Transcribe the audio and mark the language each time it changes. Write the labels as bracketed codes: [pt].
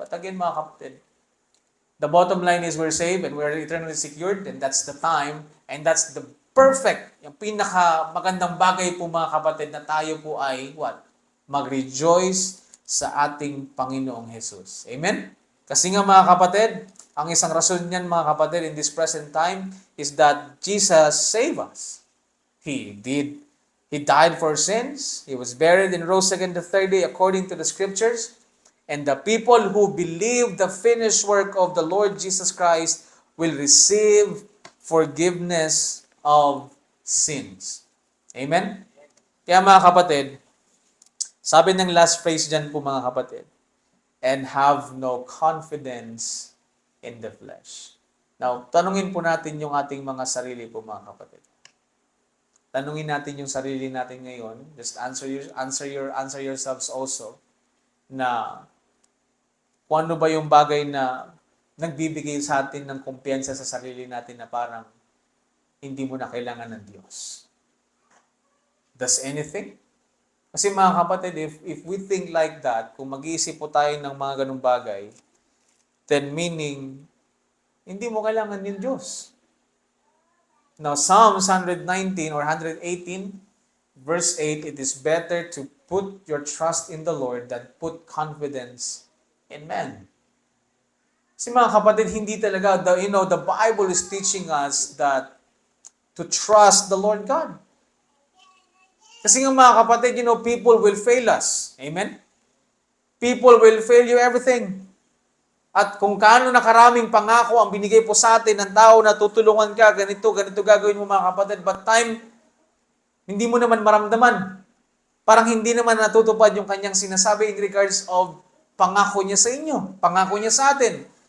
[en] But again mga kapatid, the bottom line is we're saved and we're eternally secured, and that's the time, and that's the perfect, [tl] yung pinaka magandang bagay po mga kapatid na tayo po ay, [en] what? [tl] Mag-rejoice sa ating Panginoong Jesus. Amen? Kasi nga mga kapatid, ang isang rason niyan mga kapatid [en] in this present time is that Jesus saved us. He did. He died for sins. He was buried and rose again the third day according to the scriptures. And the people who believe the finished work of the Lord Jesus Christ will receive forgiveness of sins. [tl] Amen? Kaya mga kapatid, sabi ng last phrase dyan po mga kapatid, [en] and have no confidence in the flesh. [tl] Now, tanungin po natin yung ating mga sarili po mga kapatid. Tanungin natin yung sarili natin ngayon. [en] Just answer yourselves also [tl] na kung ano ba yung bagay na nagbibigay sa atin ng kumpiyansa sa sarili natin na parang hindi mo na kailangan ng Diyos. [en] Does anything? [tl] Kasi mga kapatid, [en] if we think like that, [tl] kung mag-iisip po tayo ng mga ganung bagay, then meaning, hindi mo kailangan ng Diyos. [en] Now, Psalms 119 or 118, verse 8, it is better to put your trust in the Lord than put confidence in man. [tl] Kasi mga kapatid, hindi talaga, [en] the Bible is teaching us that to trust the Lord God. Kasi nga mga kapatid, people will fail us. Amen? People will fail you everything. [tl] At kung kaano na karaming pangako ang binigay po sa atin ng tao na tutulungan ka, ganito gagawin mo mga kapatid, [en] but time, [tl] hindi mo naman maramdaman. Parang hindi naman natutupad yung kanyang sinasabi [en] in regards of [tl] pangako niya sa inyo, pangako niya sa atin.